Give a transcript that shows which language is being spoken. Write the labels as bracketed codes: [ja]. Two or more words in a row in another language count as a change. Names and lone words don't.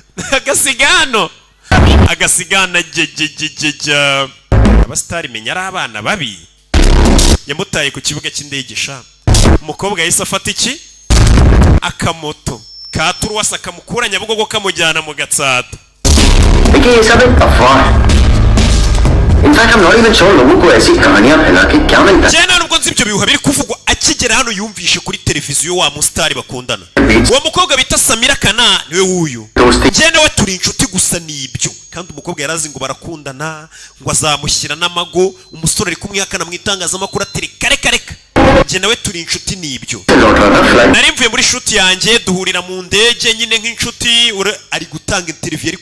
[rw] agasigana jejejeja abastari menya ari abana babi yamutaye ku kibuga cy'indege sha umukobwa yahise afata iki akamoto katuruwasa kamukura Nyabugogo kamujyana mu Gatsata [hi] देखिए ये सब एक अफवाह है इनफैक्ट हम [en] not even sure [hi] लोगों को ऐसी कहानियां फैला के क्या मिलता है [rw] cyane nubwo nzibyo bihuha biri kuvugwa akigera hano yumvishe kuri televiziyo wa mustari bakundana uwo mukobwa bita Samira Kana niwe wuyu cyane we turi inshuti gusa nibyo kandi umukobwa yarazi ngo barakundana ngo azamushyira n'amago umusore ari kumwihakana mu itangazamakuru atiri kare njye nawe turi inshuti nibyo nari mvuye muri shoot yanjye duhurira mu ndege nyine nk'inshuti ari gutanga interview ari